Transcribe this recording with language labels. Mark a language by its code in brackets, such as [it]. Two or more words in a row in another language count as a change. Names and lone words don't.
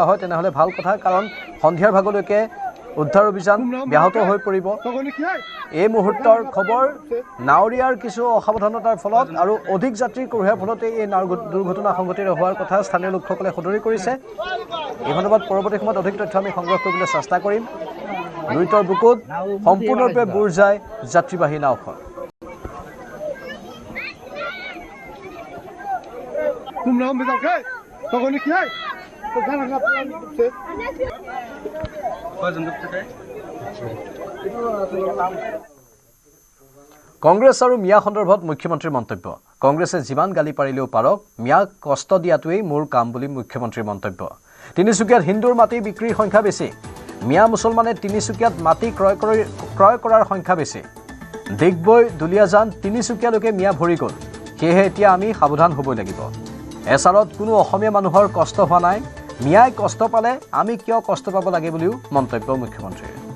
[as] হয় তেনেহ'লে ভাল কথা কাৰণ সন্ধিয়াৰ ভাগলৈকে উদ্ধাৰ অভিযান ব্যাহত হৈ পৰিব এই মুহূৰ্তৰ খবৰ নাৱৰীয়াৰ কিছু অসাৱধানতাৰ ফলত আৰু অধিক যাত্ৰী কঢ়িওৱাৰ ফলতে এই দুৰ্ঘটনা সংঘটিত হোৱাৰ কথা স্থানীয় লোকসকলে সদৰি কৰিছে এই সন্দৰ্ভত পৰৱৰ্তী সময়ত অধিক তথ্য আমি সংগ্ৰহ কৰিবলৈ চেষ্টা কৰিম লুইতৰ বুকুত সম্পূৰ্ণৰূপে বুৰ যায় যাত্ৰীবাহী নাওখন [pt] Cum não, mas ok? Tá bom aqui, [as] কংগ্ৰেছ আৰু মিয়া সন্দৰ্ভত মুখ্যমন্ত্ৰীৰ মন্তব্য কংগ্ৰেছে যিমান গালি পাৰিলেও পাৰক মিয়াক কষ্ট দিয়াটোৱেই মোৰ কাম বুলি মুখ্যমন্ত্ৰীৰ মন্তব্য তিনিচুকীয়াত হিন্দুৰ মাটি বিক্ৰীৰ সংখ্যা বেছি মিয়া মুছলমানে তিনিচুকীয়াত মাটি ক্ৰয় কৰাৰ সংখ্যা বেছি দিগবৈ দুলিয়াজান তিনিচুকীয়ালৈকে মিয়া ভৰি গ'ল সেয়েহে এতিয়া আমি সাৱধান হ'বই লাগিব এছাৰত কোনো অসমীয়া মানুহৰ কষ্ট হোৱা নাই মিয়াই কষ্ট পালে আমি কিয় কষ্ট পাব লাগে বুলিও মন্তব্য মুখ্যমন্ত্ৰীৰ